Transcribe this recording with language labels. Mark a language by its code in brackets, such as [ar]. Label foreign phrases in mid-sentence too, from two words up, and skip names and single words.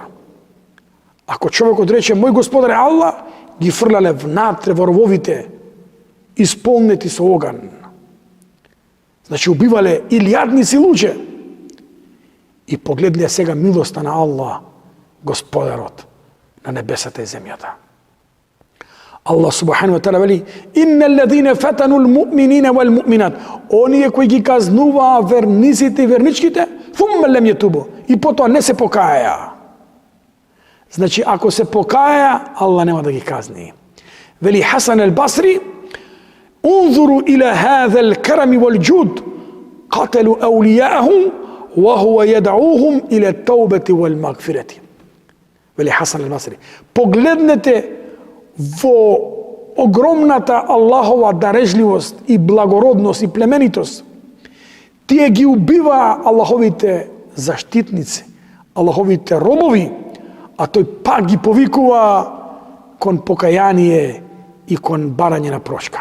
[mk] Ако човекот рече: мој господар е Аллах, ги фрлале внатре во рововите, исполнети со оган. Значи, убивале илјадници луѓе. И погледнија сега милоста на Аллах, Господарот на небесата и земјата. [ar] الله سبحانه وتعالى вели: إن الذين فتنوا المؤمنين والمؤمنات. [mk] Оние кои ги казнуваа верниците и верничките, [ar] ثم لم يتوبوا. [mk] И потоа не се покаја. Значи, ако се покаја, Аллах нема да ги казни. [ar] Вели Хасан ал-Басри: انظروا إلى هذا الكرم والجود, قتلوا أولياءهم وهو يدعوهم إلى التوبة والمغفرة. [mk] Вели Хасан ал-Басри: погледнете во огромната Аллахова дарежливост и благородност и племенитост. Тие ги убива Аллаховите заштитници, Аллаховите робови, а тој пак ги повикува кон покаяние и кон барање на прошка.